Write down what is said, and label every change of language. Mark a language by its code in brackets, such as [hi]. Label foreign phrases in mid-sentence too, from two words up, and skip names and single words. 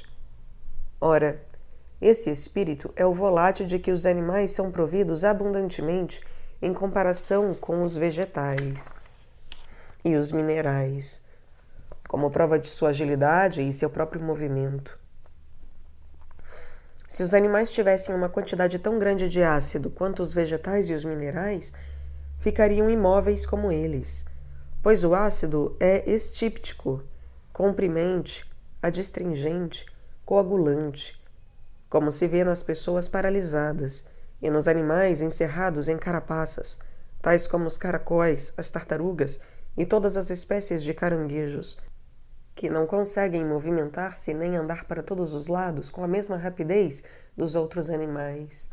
[pt] Ora, esse espírito é o volátil de que os animais são providos abundantemente em comparação com os vegetais e os minerais, como prova de sua agilidade e seu próprio movimento. Se os animais tivessem uma quantidade tão grande de ácido quanto os vegetais e os minerais, ficariam imóveis como eles, pois o ácido é estíptico, comprimente, adstringente, coagulante, como se vê nas pessoas paralisadas e nos animais encerrados em carapaças, tais como os caracóis, as tartarugas e todas as espécies de caranguejos, que não conseguem movimentar-se nem andar para todos os lados com a mesma rapidez dos outros animais.